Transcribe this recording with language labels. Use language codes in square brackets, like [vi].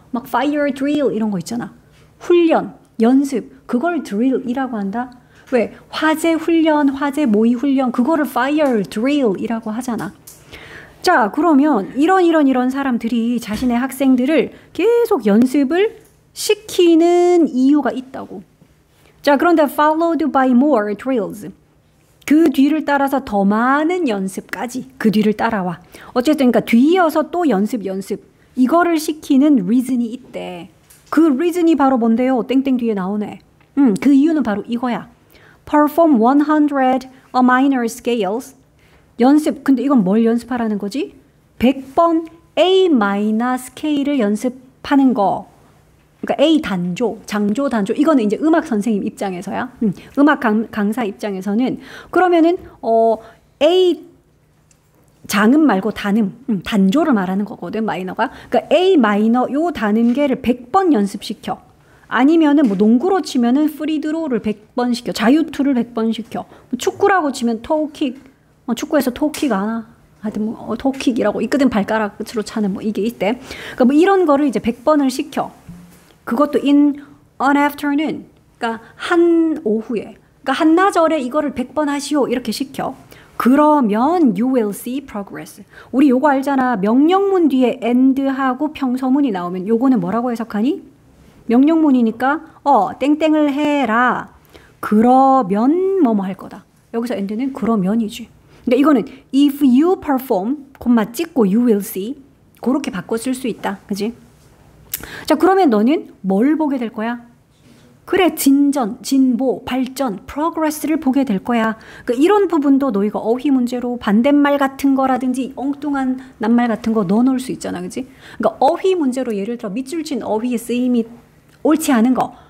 [ko] 막 fire drill 이런 거 있잖아. 훈련, 연습, 그걸 drill이라고 한다. 왜? 화재 훈련, 화재 모의 훈련, 그거를 fire drill이라고 하잖아. 자, 그러면 이런 사람들이 자신의 학생들을 계속 연습을 시키는 이유가 있다고. 자, 그런데 [en] followed by more drills. [ko] 그 뒤를 따라서 더 많은 연습까지 그 뒤를 따라와. 어쨌든 그러니까 뒤이어서 또 연습. 이거를 시키는 reason이 있대. 그 reason이 바로 뭔데요? 땡땡 뒤에 나오네. 그 이유는 바로 이거야. [en] Perform 100 minor scales. [ko] 연습. 근데 이건 뭘 연습하라는 거지? 100번 A 마이너 스케일을 연습하는 거. 그러니까 A 단조, 장조, 단조. 이거는 이제 음악 선생님 입장에서야. 음악 강사 입장에서는 그러면은 A 장음 말고 단음, 단조를 말하는 거거든, 마이너가. 그러니까 A 마이너 요 단음계를 100번 연습시켜. 아니면은 뭐 농구로 치면은 프리드로를 100번 시켜. 자유투를 100번 시켜. 축구라고 치면 토킥. 축구에서 토킥 아나? 하여튼 뭐 토킥이라고 있거든. 발가락 끝으로 차는 뭐 이게 있대. 그러니까 뭐 이런 거를 이제 100번을 시켜. 그것도 [en] in an afternoon. [ko] 그러니까 한 오후에. 그러니까 한나절에 이거를 100번 하시오. 이렇게 시켜. 그러면 [en] you will see progress. [ko] 우리 요거 알잖아. 명령문 뒤에 and하고 평서문이 나오면 요거는 뭐라고 해석하니? 명령문이니까 땡땡을 해라. 그러면 뭐뭐 할 거다. 여기서 and는 그러면이지. 그러니까 이거는 [en] if you perform, [ko] 콤마 찍고 [en] you will see. [ko] 그렇게 바꿔 쓸 수 있다. 그지? 자, 그러면 너는 뭘 보게 될 거야? 그래, 진전, 진보, 발전, progress를 보게 될 거야. 그러니까 이런 부분도 너희가 어휘 문제로 반대말 같은 거라든지 엉뚱한 낱말 같은 거 넣어놓을 수 있잖아. 그지? 그러니까 어휘 문제로 예를 들어 밑줄 친 어휘의 쓰임이 옳지 않은 거.